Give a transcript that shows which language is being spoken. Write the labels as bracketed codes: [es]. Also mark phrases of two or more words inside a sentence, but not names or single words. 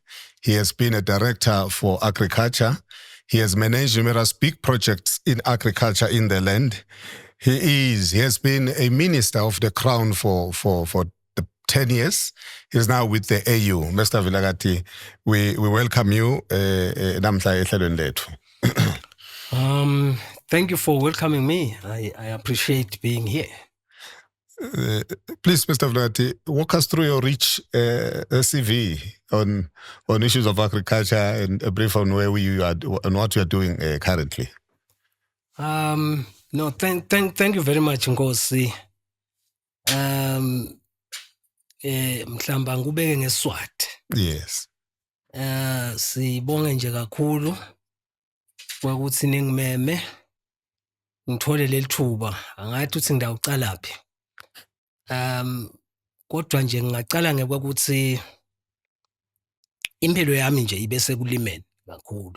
[en] He has been a director for agriculture. He has managed numerous big projects in agriculture in the land. He has been a minister of the Crown for the 10 years. He's now with the AU. Mr. Vilakazi, we welcome you. [ss] Namhla ehlelweni lethu. [en] Thank you for welcoming me. I appreciate being here. Please, Mr. Vilakazi, walk us through your rich CV on issues of agriculture and a brief on where you are and what you are doing currently. No, thank you very much, Nkosi. [ss] Mhlamba ngubeke ngeSwati. [en] Yes. [ss] Sibonge nje kakhulu ukuthi ningimeme ngithole lelithuba. Angathi uthi ngidawucalaphi. Kodwa nje ngingacala ngekwakuthi impilo yami nje ibe sekulimeni kakhulu.